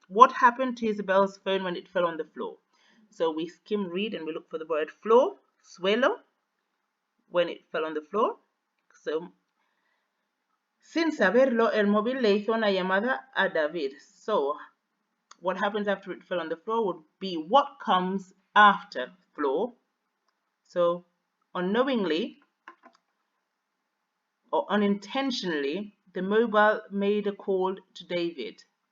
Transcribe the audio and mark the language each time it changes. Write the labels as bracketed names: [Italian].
[English] What happened to Isabel's phone when it fell on the floor? So we skim read and we look for the word floor, suelo, when it fell on the floor. [Spanish] So, sin saberlo, el móvil le hizo una llamada a David. [English] So, what happens after it fell on the floor would be what comes after floor. So, unknowingly or unintentionally, the mobile made a call to David.